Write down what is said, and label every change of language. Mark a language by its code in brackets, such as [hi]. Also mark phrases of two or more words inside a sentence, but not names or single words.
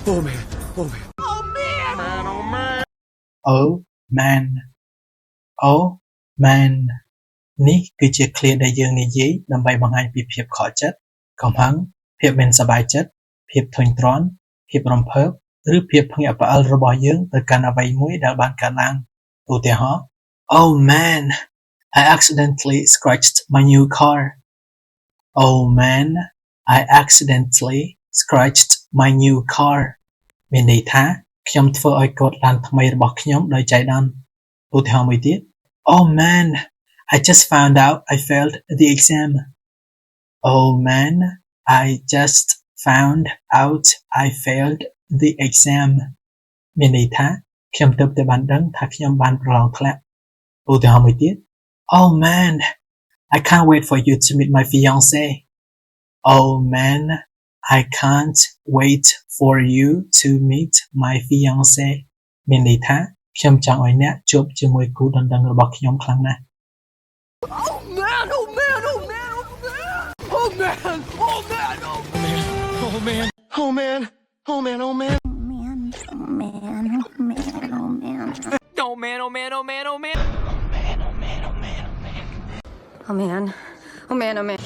[en] Oh man. Oh man. Oh man. Man, oh man. Oh man Oh man [km] នេះគឺជាឃ្លាដែលយើងនិយាយដើម្បីបង្ហាញពីភាពខកចិត្តកំហឹងភាពមិនសប្បាយចិត្តភាពធុញទ្រាន់ភាពរំភើបឬភាពភ្ញាក់ផ្អើលរបស់យើងទៅកាន់អ្វី មួយដែលបានកើតឡើងឧទាហរណ៍ [en] Oh man I accidentally scratched my new car Oh man I accidentally scratched my new car [km] មានន័យថាខ្ញុំធ្វើ ឲ្យកូដឡានថ្មីរបស់ខ្ញុំដោយចៃដន្យឧទាហរណ៍មួយទៀត [en] Oh man I just found out I failed the exam Oh man I just found out I failed the exam [km] មានន័យថាខ្ញុំទើបតែបានដឹងថាខ្ញុំបានប្រឡងធ្លាក់ឧទាហរណ៍មួយទៀត [en] Oh man I can't wait for you to meet my fiancé Oh man I can't wait for you to meet my fiancé [km] មានន័យថាខ្ញុំចង់ឲ្យអ្នកជួបជាមួយគូដណ្ដឹងរបស់ខ្ញុំខ្លាំងណាស់ [en] Oh man. Oh man. Oh man. Oh man. Oh man. Oh man. Oh man. Oh man. Oh man. Oh man. Oh man. Oh man. Oh man. Oh man. Oh man. Oh man. Oh man, oh man.